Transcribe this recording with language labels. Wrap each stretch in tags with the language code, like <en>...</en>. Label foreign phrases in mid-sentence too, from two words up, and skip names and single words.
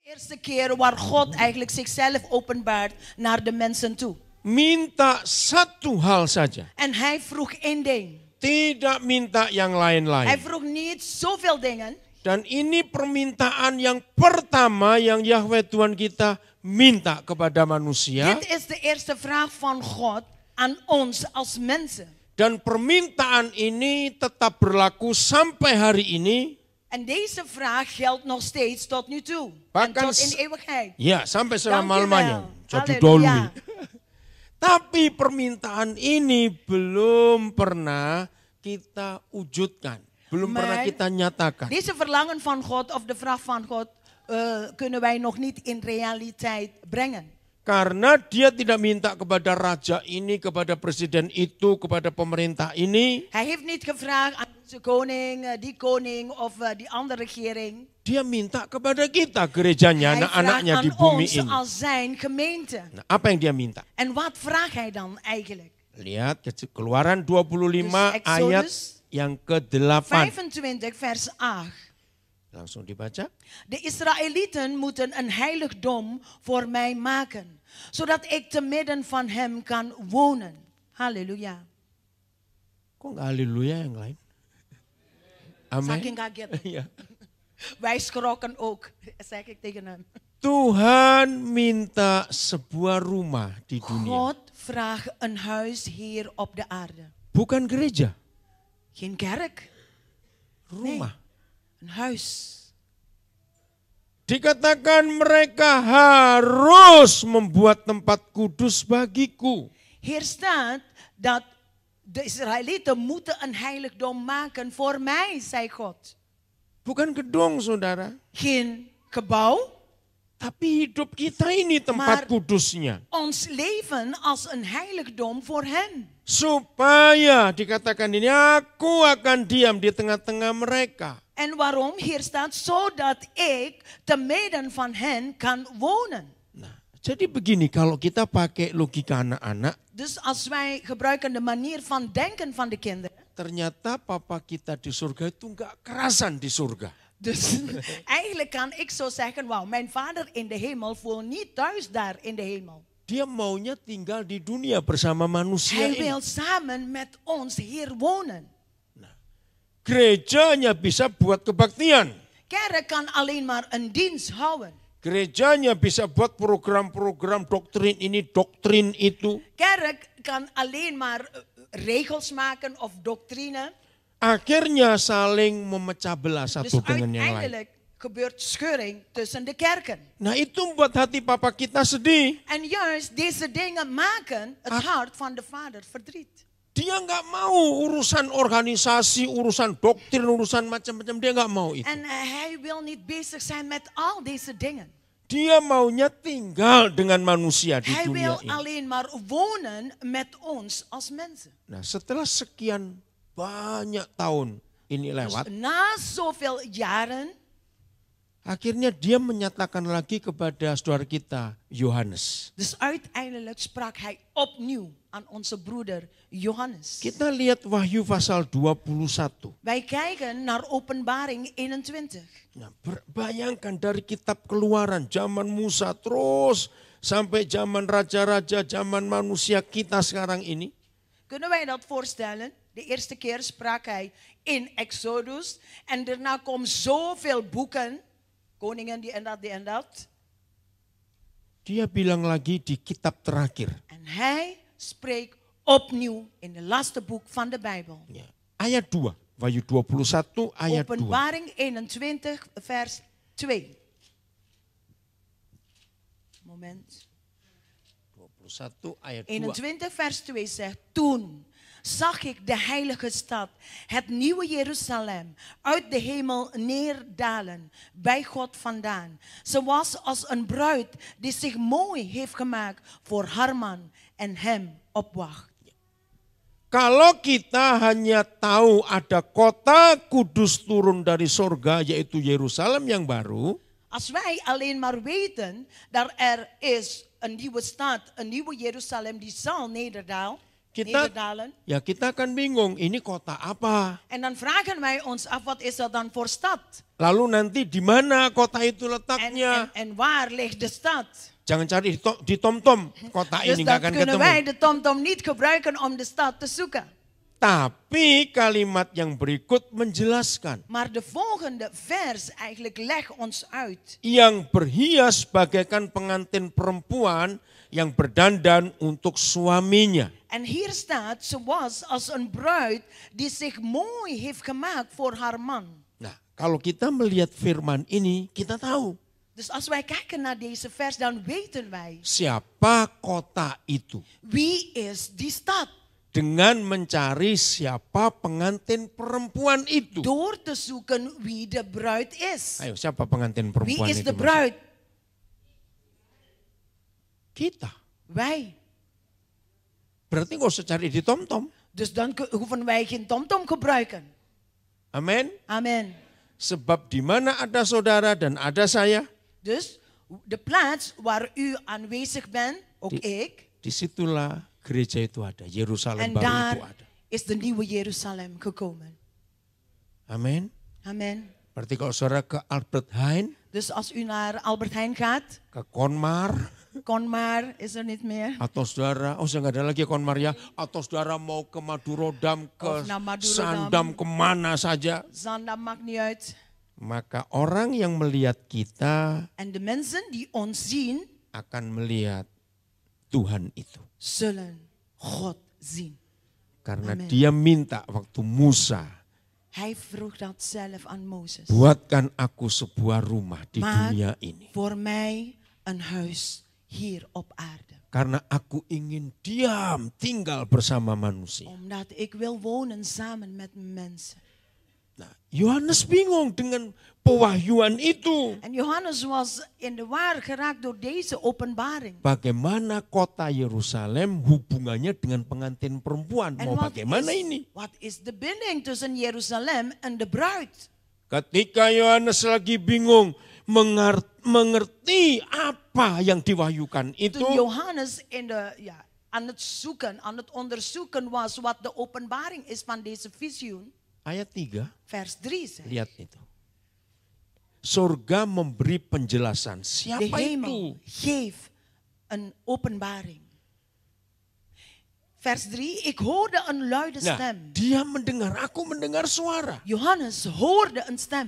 <nl>Eerste keer waar God eigenlijk zichzelf openbaart naar de mensen toe.</nl> <id>Minta satu hal saja.</id> <nl>En hij vroeg één ding.</nl> <id>Tidak minta yang</id> <nl>Hij</nl> <id>lain-lain.</id> <nl>vroeg niet zoveel dingen.</nl> <id>Dan ini permintaan yang pertama yang Yahweh Tuhan kita minta kepada manusia.</id> <nl>Dit is de eerste vraag van God aan ons als mensen.</nl> <id>Dan permintaan ini tetap berlaku sampai hari ini.</id> <nl>En deze vraag geldt nog steeds tot nu toe. En</nl> <id>Bahkan</id> <nl>tot in eeuwigheid.</nl> <id>Ya, sampai</id> <nl>Dankjewel.</nl> <id>selama-lamanya. Jadi Halleluja. doli. Tapi permintaan ini belum pernah kita wujudkan. Belum pernah</id> <nl>Maar</nl> <id>kita nyatakan.</id> <nl>Deze verlangen van God of de vraag van God kunnen wij nog niet in realiteit brengen.</nl> <id>Karena dia tidak minta kepada raja ini, kepada presiden itu, kepada pemerintah ini.</id> <nl>Hij heeft niet gevraagd aan deze koning, die koning of die andere regering.</nl> <id>Dia minta kepada kita, gerejanya,</id> <nl>Hij vraagt</nl> <id>anak-anaknya di</id> <nl>aan</nl> <id>bumi</id> <nl>ons</nl> <id>ini.</id> <nl>als zijn gemeente.</nl> <id>Nah, apa yang dia minta?</id> <nl>En wat vraagt hij dan eigenlijk?</nl> <id>Lihat Keluaran 25</id> <nl>Dus</nl> <id>ayat</id> <nl>Exodus</nl> <id>yang ke-8.</id> <nl>25 vers 8.</nl> <id>Langsung dibaca.</id> <nl>De Israëlieten moeten een heiligdom voor mij maken, zodat ik te midden van hem kan wonen. Halleluja.</nl> <id>Kok nggak haleluya yang lain? Amin. Saking kaget. Iya.</id> <nl>Wij schrokken ook, zeg ik tegen hem.</nl> <id>Tuhan minta sebuah rumah di dunia.</id> <nl>God vraagt een huis hier op de aarde.</nl> <id>Bukan gereja,</id> <nl>Geen kerk,</nl> <id>rumah.</id> <nl>een huis.</nl> <id>Dikatakan mereka harus membuat tempat kudus bagiku.</id> <nl>Hier staat dat de Israëlieten moeten een heiligdom maken voor mij, zei God.</nl> <id>Bukan gedung, saudara.</id> <nl>Geen gebouw,</nl> <id>Tapi hidup kita ini tempat</id> <nl>Maar-</nl> <id>kudusnya.</id> <nl>ons leven als een heiligdom voor hen.</nl> <id>Supaya dikatakan ini, aku akan diam di tengah-tengah mereka.</id> <nl>En waarom? Hier staat, zodat ik te midden van hen kan wonen.</nl> <id>Nah, jadi begini, kalau kita pakai logika anak-anak,</id> <nl>Dus als wij gebruiken de manier van denken van de kinderen.</nl> <id>ternyata papa kita di surga itu nggak kerasan di surga.</id> <nl>Dus eigenlijk kan ik zo zeggen, wauw, mijn vader in de hemel voelt niet thuis daar in de hemel.</nl> <id>Dia maunya tinggal di dunia bersama manusia</id> <nl>Hij</nl> <id>ini.</id> <nl>wil samen met ons hier wonen.</nl> <id>Gereja hanya bisa buat kebaktian.</id> <nl>Kerk kan alleen maar een dienst houden.</nl> <id>Gerejanya bisa buat program-program doktrin ini, doktrin itu.</id> <nl>Kerk kan alleen maar regels maken of doctrine.</nl> <id>Akhirnya saling memecah belah</id> <nl>Dus</nl> <id>satu dengan yang lain.</id> <nl>uiteindelijk gebeurt scheuring tussen de kerken.</nl> <id>Nah itu membuat hati papa kita sedih.</id> <nl>En juist deze dingen maken het hart van de vader verdriet.</nl> <id>Dia nggak mau urusan organisasi, urusan doktrin, urusan macam-macam. Dia nggak mau itu.</id> <nl>En hij wil niet bezig zijn met al deze dingen.</nl> <id>Dia maunya tinggal dengan manusia di</id> <nl>Hij</nl> <id>dunia</id> <nl>wil</nl> <id>ini.</id> <nl>alleen maar wonen met ons als mensen.</nl> <id>Nah setelah sekian banyak tahun ini</id> <nl>Dus</nl> <id>lewat,</id> <nl>na zoveel jaren</nl> <id>akhirnya dia menyatakan lagi kepada saudara kita, Yohanes.</id> <nl>Dus uiteindelijk sprak hij opnieuw aan onze broeder Johannes.</nl> <id>Kita lihat Wahyu pasal 21.</id> <nl>Wij kijken naar Openbaring 21.</nl> <id>Nah, bayangkan dari kitab Keluaran, zaman Musa terus sampai zaman raja-raja, zaman manusia kita sekarang ini.</id> <nl>Kunnen wij dat voorstellen? De eerste keer sprak hij in Exodus en daarna komen zoveel boeken, koningen die en dat, die en dat.</nl> <id>Dia bilang lagi di kitab terakhir.</id> <nl>En hij spreekt opnieuw in het laatste boek van de Bijbel.</nl> <id>Ya, ayat 2. Wahyu 21 ayat 2.</id> <nl>Openbaring 21 vers 2. Moment.</nl> <id>21 ayat 2.</id> <nl>21 vers 2 zegt, toen zag ik de heilige stad, het nieuwe Jeruzalem, uit de hemel neerdalen, bij God vandaan. Ze was als een bruid die zich mooi heeft gemaakt voor haar man en hem opwacht.</nl> <id>Kalau kita hanya tahu ada kota kudus turun dari surga, yaitu Yerusalem yang baru.</id> <nl>Als wij alleen maar weten dat er is een nieuwe stad, een nieuwe Jeruzalem die zal nederdalen. nederdalen.</nl> <id>Kita akan bingung, ini kota apa?</id> <nl>En dan vragen wij ons af, wat is dat dan voor stad?</nl> <id>Lalu nanti di mana kota itu</id> <nl>En</nl> <id>letaknya?</id> <nl>waar ligt de stad?</nl> <id>Jangan cari di TomTom, kota</id> <nl>Dus</nl> <id>ini</id> <nl>dan</nl> <id>nggak akan</id> <nl>kunnen</nl> <id>ketemu.</id> <nl>wij de TomTom niet gebruiken om de stad te zoeken.</nl> <id>Tapi kalimat yang berikut menjelaskan.</id> <nl>Maar de volgende vers eigenlijk legt ons uit.</nl> <id>Yang berhias bagaikan pengantin perempuan yang berdandan untuk suaminya.</id> <nl>En hier staat, ze was als een bruid die zich mooi heeft gemaakt voor haar man.</nl> <id>Nah, kalau kita melihat firman ini, kita tahu</id> <nl>Dus als wij kijken naar deze vers, dan weten wij,</nl> <id>siapa kota itu.</id> <nl>wie is die stad?</nl> <id>Dengan mencari siapa pengantin perempuan itu.</id> <nl>Door te zoeken wie de bruid is.</nl> <id>Ayo, siapa pengantin</id> <nl>Wie</nl> <id>perempuan</id> <nl>is</nl> <id>itu?</id> <nl>de bruid?</nl> <id>Kita.</id> <nl>Wij.</nl> <id>Berarti nggak usah cari di TomTom.</id> <nl>Dus dan hoeven wij geen TomTom gebruiken.</nl> <id>Amin.</id> <nl>Amen.</nl> <id>Sebab di mana ada saudara dan ada saya,</id> <nl>Dus de plaats waar u aanwezig bent, ook ik.</nl> <id>disitulah gereja itu ada. Yerusalem</id> <nl>En</nl> <id>baru itu</id> <nl>daar</nl> <id>ada.</id> <nl>is de nieuwe Jeruzalem gekomen.</nl> <id>Amin.</id> <nl>Amen.</nl> <id>Berarti kalau saudara ke Albert Heijn,</id> <nl>Dus als u naar Albert Heijn gaat,</nl> <id>ke Konmar,</id> <nl>Konmar is er niet meer.</nl> <id>atau saudara, saya nggak ada lagi Konmar ya, atau saudara mau ke Madurodam, ke</id> <nl>Of naar Madurodam.</nl> <id>Sandam, kemana saja.</id> <nl>Zandam maakt niet uit.</nl> <id>Maka orang yang melihat kita</id> <nl>En de mensen die ons zien,</nl> <id>akan melihat Tuhan itu.</id> <nl>zullen God zien.</nl> <id>Karena</id> <nl>Amen.</nl> <id>dia minta waktu Musa,</id> <nl>Hij vroeg dat zelf aan Mozes.</nl> <id>buatkan aku sebuah rumah di</id> <nl>Maak</nl> <id>dunia ini.</id> <nl>voor mij een huis hier op aarde.</nl> <id>Karena aku ingin diam tinggal bersama manusia.</id> <nl>Omdat ik wil wonen samen met mensen.</nl> <id>Nah, Yohanes bingung dengan pewahyuan itu.</id> <nl>En Johannes was in de war geraakt door deze openbaring.</nl> <id>Bagaimana kota Yerusalem hubungannya dengan pengantin perempuan?</id> <nl>En</nl> <id>Mau bagaimana ini?</id> <nl>wat is de binding tussen Jeruzalem en de bruid?</nl> <id>Ketika Yohanes lagi bingung mengerti apa yang diwahyukan itu,</id> <nl>Toen Johannes aan het onderzoeken was wat de openbaring is van deze visioen.</nl> <id>ayat 3,</id> <nl>Vers 3 zegt.</nl> <id>lihat itu. Surga memberi penjelasan.</id> <nl>De</nl> <id>Siapa</id> <nl>hemel</nl> <id>itu?</id> <nl>geeft een openbaring. Vers 3, ik hoorde een luide</nl> <id>Nah,</id> <nl>stem.</nl> <id>dia mendengar, aku mendengar suara.</id> <nl>Johannes hoorde een stem</nl>